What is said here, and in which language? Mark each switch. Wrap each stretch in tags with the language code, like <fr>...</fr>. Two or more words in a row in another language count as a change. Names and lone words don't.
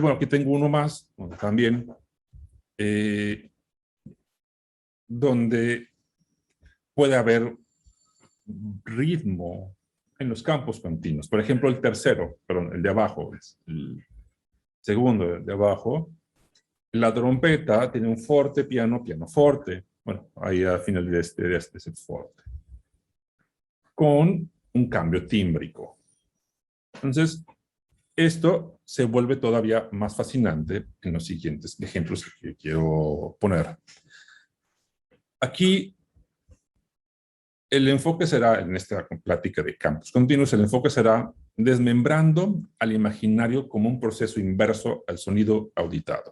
<es>Bueno, aquí tengo uno más, también, donde puede haber ritmo en los campos continuos. Por ejemplo, el tercero, perdón, el de abajo, es el segundo, el de abajo. La trompeta tiene un</es> <it>forte, piano, piano forte.</it> <es>Bueno, ahí al final de este es el forte. Con un cambio tímbrico. Entonces, esto se vuelve todavía más fascinante en los siguientes ejemplos que quiero poner. Aquí, el enfoque será, en esta plática de campos continuos, el enfoque será desmembrando al imaginario como un proceso inverso al sonido auditado.</es>